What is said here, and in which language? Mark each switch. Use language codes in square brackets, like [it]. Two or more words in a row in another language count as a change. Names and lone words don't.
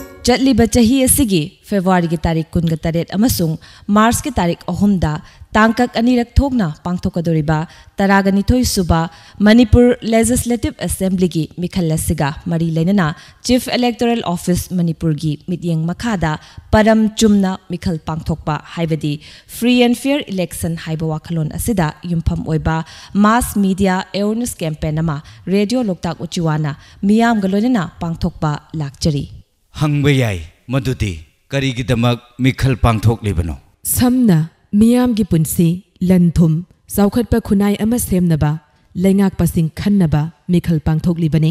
[mni] चटलिबा चाही असिगी फेब्रुआरी की तारीख 28 अमसुंग मार्च की तारीख 3 तांकक अनिरक थोकना पांगथोकदोरिबा 12 सुबा [en] Manipur Legislative Assembly [mni] की मिखलसिगा मरी लेना [en] Chief Electoral Office Manipur [mni] की मित्यंग मखादा परम चुमना मिखल पांगथोकपा हाइबदी [en] free and fair election [mni] हाइबा वाखलोन असिदा युमफम ओइबा [en] mass media awareness campaign [mni] अमा रेडियो लोकताक उचिवाना मियाम गलोनेना पांगथोकपा लाक्चरी हंगबे याय मदुदी करीगिदमक मिखल पांगथोकलिबनो समना मियाम की पुंसी लनथुम सौखटपा खुनाई अमा सेमनबा लेंगाक पसिंग खन्नबा मिखल पांगथोकलिबने